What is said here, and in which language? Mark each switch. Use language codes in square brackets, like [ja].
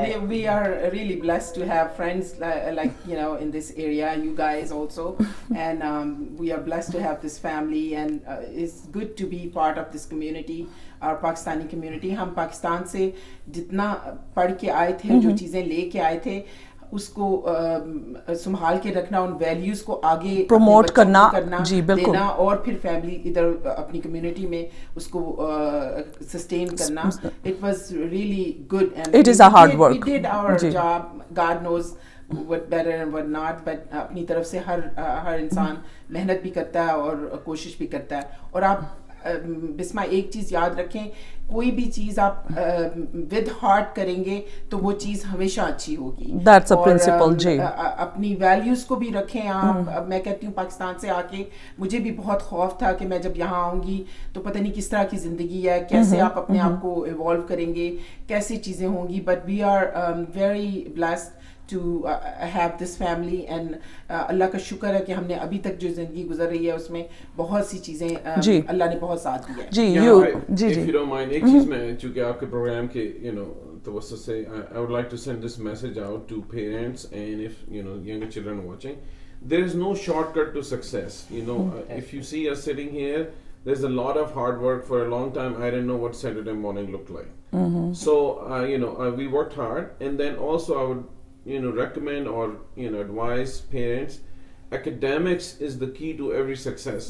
[en] we are really blessed to have friends like in this area, you guys also, and we are blessed to have this family, and it's good to be part of this community, our Pakistani community. [ur] ہم پاکستان سے جتنا پڑھ کے آئے تھے, جو چیزیں لے کے آئے تھے, اس کو سنبھال کے رکھنا, ان ویلیوز کو آگے پروموٹ کرنا, جی بالکل, دینا, اور پھر فیملی ادھر اپنی کمیونٹی میں اس کو سسٹین کرنا. [en] It was really good and it is a hard work. We did our job. God knows what better and what not, but [ur] اپنی طرف سے ہر انسان محنت بھی کرتا ہے اور کوشش بھی کرتا ہے. اور آپ بسما ایک چیز یاد رکھیں, کوئی بھی چیز آپ [en] with heart [ur] کریں گے تو وہ چیز ہمیشہ اچھی ہوگی. [en] That's a principle, جی. [ur] اپنی ویلیوز کو بھی رکھیں آپ. میں کہتی ہوں پاکستان سے آ کے مجھے بھی بہت خوف تھا کہ میں جب یہاں آؤں گی تو پتہ نہیں کس طرح کی زندگی ہے, کیسے آپ اپنے آپ کو ایوالو کریں گے, کیسی چیزیں ہوں گی. [en] but we are very blessed to have this family, and [ur] اللہ کا شکر ہے کہ ہم نے ابھی تک جو زندگی گزر رہی ہے اس میں بہت سی چیزیں اللہ نے بہت ساتھ دیا ہے. جی [en] if you don't mind, [ur] ایک چیز میں چونکہ آپ کے پروگرام کے توسط سے [en] I would like to send this message out to parents, and if younger children are watching, there is no shortcut to success. If you see us sitting here, there's a lot of hard work. For a long time I didn't know what Saturday morning looked like. So we worked hard, and then also I would recommend or advise parents, academics is the key to every success.